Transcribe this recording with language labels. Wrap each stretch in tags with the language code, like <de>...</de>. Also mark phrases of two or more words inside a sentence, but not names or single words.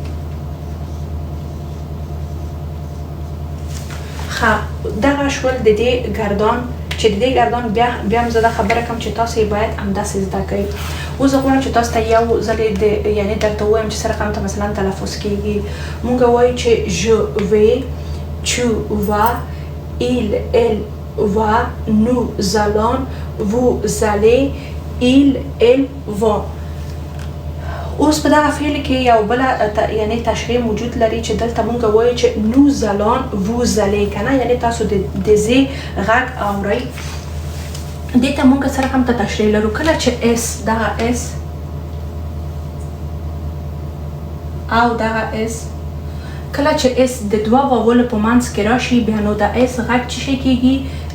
<ps>دغه شول د دې ګردان چې د دې ګردان بیا هم زه دا خبره کوم چې تاسو یې باید همداسې زده کړئ. اوس زه غواړم چې تاسو ته یو ځل یعنی درته ووایم چې څه رقم ته مثلا تلفظ کیږي. مونږ وایو چې</ps> <fr>je vais، tu vas، elle va، nous allons، vous allez، ils vont.</fr> <ps>اوس په دغه فعل کې یو بل یعنی تشریح موجود لري چې دلته مونږ وایو چې</ps> <fr>nous allons، vous allez</fr> <ps>کنه، یعنی تاسو د زی غږ اورئ. دې ته مونږ سره هم ته تشریح لرو. کله چې اس دغه اس او دغه اس کله چې اس د دوه واولو په منځ کې راشي بیا نو د اس غږ څه شي کیږي؟</ps>